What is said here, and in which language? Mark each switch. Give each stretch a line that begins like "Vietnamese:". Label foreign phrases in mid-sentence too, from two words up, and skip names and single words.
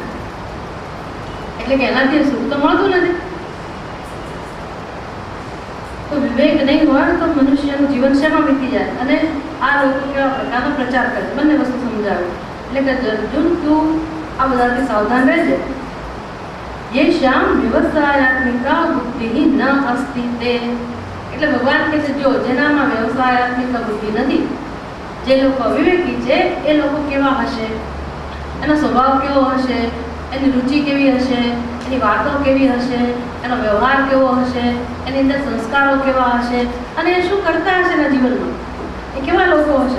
Gujarati: એટલે કે એનાથી સુખ તો મળતું નથી. તો વિવેક નહીં હોય તો મનુષ્યનું જીવન શેમાં વીતી જાય. અને આ લોકો કેવા પ્રકારનો પ્રચાર કરે, બંને વસ્તુ સમજાવે. એટલે કે અર્જુન, તું આ બધાથી સાવધાન રહેજે.
Sanskrit: ये श्याम व्यवसायात्मिका बुद्धि न अस्ति ते.
Gujarati: એટલે ભગવાન કહે છે જો જેનામાં વ્યવસાયાત્મિક બુદ્ધિ નથી, જે લોકો અવિવેકી છે, એ લોકો કેવા હશે, એનો સ્વભાવ કેવો હશે, એની રુચિ કેવી હશે, એની વાતો કેવી હશે, એનો વ્યવહાર કેવો હશે, એની અંદર સંસ્કારો કેવા હશે, અને એ શું કરતા હશે એના જીવનમાં, એ કેવા લોકો હશે.